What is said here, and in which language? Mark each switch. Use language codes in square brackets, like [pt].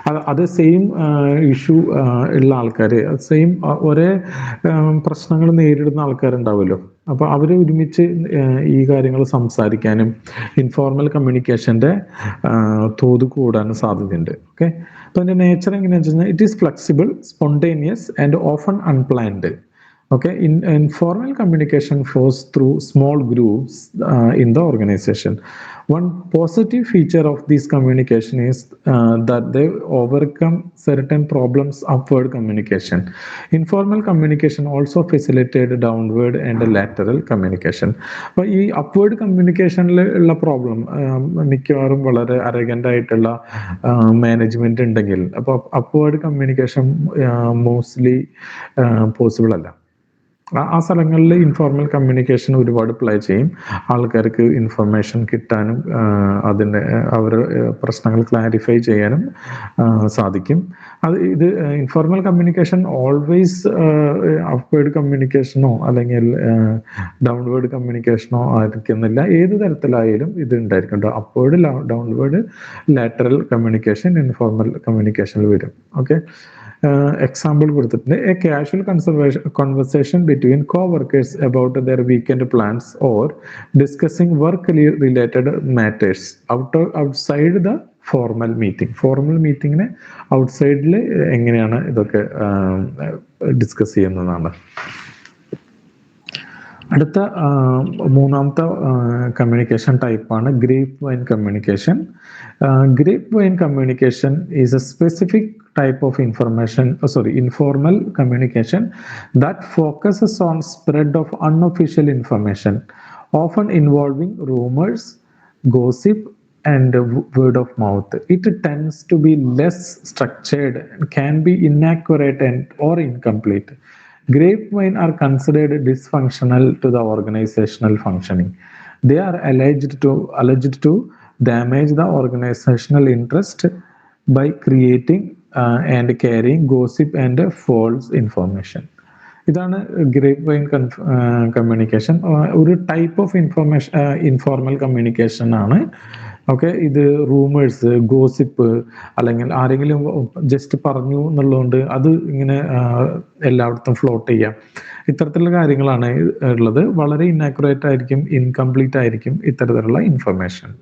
[ml] അത് same issue ഉള്ള ആൾക്കാർ, സെയിം ഒരേ പ്രശ്നങ്ങൾ നേരിടുന്ന ആൾക്കാരുണ്ടാവുമല്ലോ, അപ്പോൾ അവർ ഒരുമിച്ച് ഈ കാര്യങ്ങൾ സംസാരിക്കാനും ഇൻഫോർമൽ കമ്മ്യൂണിക്കേഷൻ്റെ തോത് കൂടാനും സാധ്യതയുണ്ട്. ഓക്കെ. അപ്പോൾ അതിൻ്റെ നേച്ചർ എങ്ങനെയാണെന്ന് വെച്ച് കഴിഞ്ഞാൽ [en] It is flexible, spontaneous and often unplanned. Okay, informal communication flows through small groups in the organization. One positive feature of this communication is that they overcome certain problems upward communication. Informal communication also facilitated downward and lateral communication. [ml] അപ്പോൾ ഈ upward കമ്മ്യൂണിക്കേഷനിൽ ഉള്ള problem മിക്കവാറും വളരെ അരഗൻ്റ് ആയിട്ടുള്ള management ഉണ്ടെങ്കിൽ അപ്പോൾ upward communication mostly possible അല്ല. ആ സ്ഥലങ്ങളിൽ ഇൻഫോർമൽ കമ്മ്യൂണിക്കേഷൻ ഒരുപാട് പ്ലേ ചെയ്യും. ആൾക്കാർക്ക് ഇൻഫർമേഷൻ കിട്ടാനും അതിൻ്റെ അവരുടെ പ്രശ്നങ്ങൾ ക്ലാരിഫൈ ചെയ്യാനും സാധിക്കും. ഇത് ഇൻഫോർമൽ കമ്മ്യൂണിക്കേഷൻ ഓൾവേസ് അപ്വേർഡ് കമ്മ്യൂണിക്കേഷനോ അല്ലെങ്കിൽ ഡൗൺവേർഡ് കമ്മ്യൂണിക്കേഷനോ ആയിരിക്കുന്നില്ല. ഏത് തരത്തിലായാലും ഇത് ഉണ്ടായിരിക്കും. Upward, downward, lateral communication informal കമ്മ്യൂണിക്കേഷനിൽ വരും. ഓക്കെ, എക്സാമ്പിൾ കൊടുത്തിട്ടുണ്ട്. [en] A casual conversation between co-workers about their weekend plans or discussing work related matters outside the formal meeting. [ml] Formal മീറ്റിങ്ങിന് ഔട്ട്സൈഡിൽ എങ്ങനെയാണ് ഇതൊക്കെ discuss ചെയ്യുന്നതാണ്. അടുത്ത മൂന്നാമത്തെ കമ്മ്യൂണിക്കേഷൻ ടൈപ്പാണ് grape wine communication. [en] Grapevine communication is a specific type of informal communication that focuses on spread of unofficial information, often involving rumors, gossip, and word of mouth. It tends to be less structured and can be inaccurate or incomplete. Grapevine are considered dysfunctional to the organizational functioning. They are alleged to damage the organizational interest by creating and carrying gossip and false information. [ml] ഇതാണ് grape wine communication. ഒരു type of informal communication ആണ്. Okay, ഇത് rumours, gossip, അല്ലെങ്കിൽ ആരെങ്കിലും just പറഞ്ഞു എന്നുള്ളതുകൊണ്ട് അത് ഇങ്ങനെ എല്ലായിടത്തും ഫ്ലോട്ട് ചെയ്യാം. ഇത്തരത്തിലുള്ള കാര്യങ്ങളാണ് ഉള്ളത്. വളരെ ഇന്നാക്യുറേറ്റ് ആയിരിക്കും, ഇൻകംപ്ലീറ്റ് ആയിരിക്കും ഇത്തരത്തിലുള്ള ഇൻഫർമേഷൻ.